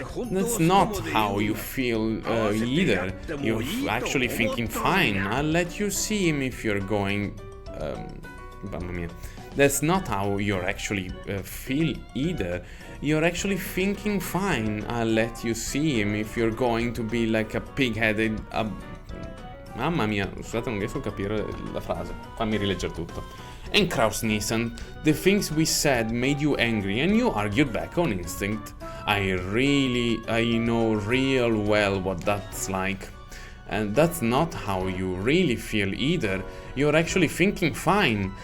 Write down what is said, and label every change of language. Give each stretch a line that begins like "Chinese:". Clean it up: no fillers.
English: That's not how you feel either. You're actually thinking fine. I'll let you see him if you're going...
Italian: Mamma mia.
English: That's not how you're actually feel either. You're actually thinking fine. I'll let you see him if you're going to be like a pig-headed...
Italian: Mamma mia, scusate, non riesco a capire la frase. Fammi rileggere tutto.
English: And Kraus-Nissan, the things we said made you angry and you argued back on instinct. I know real well what that's like. And that's not how you really feel either. You're actually thinking fine.